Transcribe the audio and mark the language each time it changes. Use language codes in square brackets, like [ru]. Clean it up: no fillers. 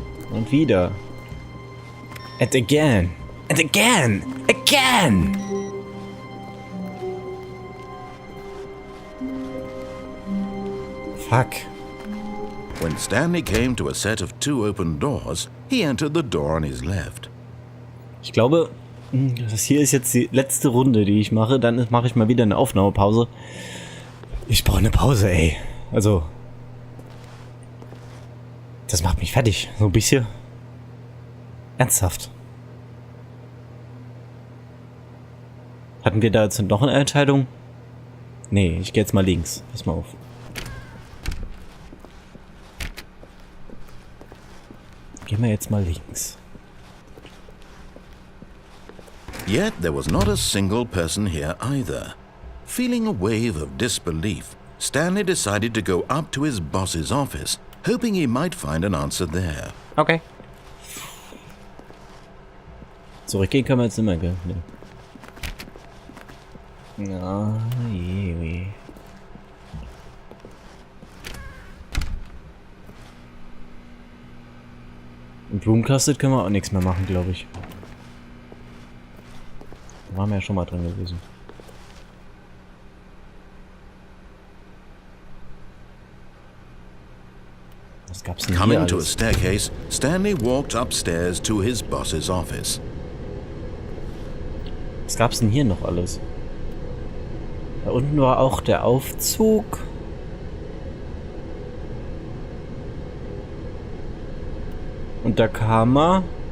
[de] Und wieder. [en] And again. And again. Again! Fuck. When Stanley came to a set of 2 open doors, he entered the door on his left. [de] Ich glaube, das hier ist jetzt die letzte Runde, die ich mache. Dann mache ich mal wieder eine Aufnahmepause. Ich brauche eine Pause, ey. Also, das macht mich fertig. So ein bisschen. Ernsthaft. Hatten wir da jetzt noch eine Entscheidung? Nee, ich gehe jetzt mal links. Pass mal auf. Gehen wir jetzt mal links. [en] Yet there was not a single person here either. Feeling a wave of disbelief, Stanley decided to go up to his boss's office, hoping he might find an answer there. Okay. [de] Zurückgehen können wir jetzt nicht mehr, gell? Nee. Ja, je. Im Blumencloset können wir auch nichts mehr machen, glaube ich. Da waren wir ja schon mal drin gewesen. Was gab's denn hier [en] Coming to a [de] alles? [en] staircase, Stanley walked upstairs to his boss's office. [de] Was gab's denn hier noch alles? Da unten war auch der Aufzug. Und da kam er.